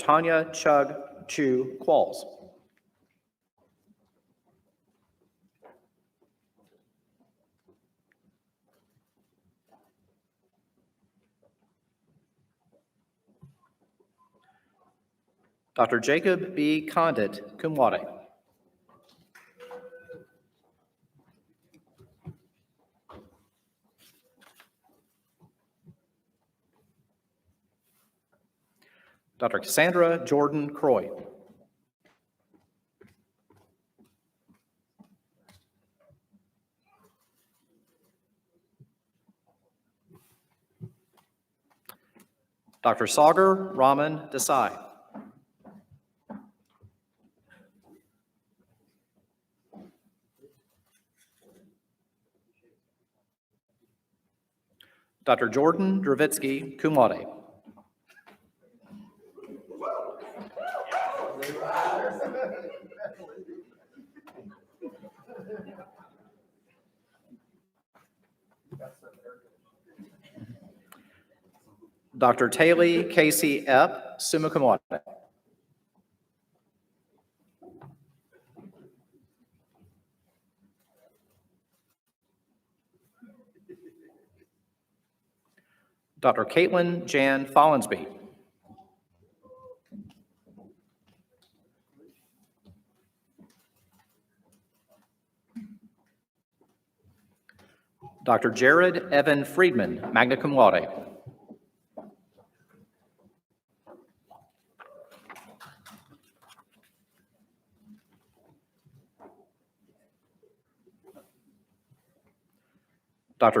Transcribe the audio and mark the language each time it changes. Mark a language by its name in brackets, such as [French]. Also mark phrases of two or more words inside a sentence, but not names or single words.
[English] Tanya Chug Chu Qualls. Dr. Jacob B. [Latin] Condit, cum laude. [English] Dr. Cassandra Jordan Croy. Dr. Sagar Raman Desai. Dr. Jordan Dravitsky, [Latin] cum laude. [English] Dr. Taylor Casey Epp, [Latin] summa cum laude. [English] Dr. Caitlin Jan Follensby. Dr. Jared Evan Friedman, [Latin] magna cum laude. [English] Dr.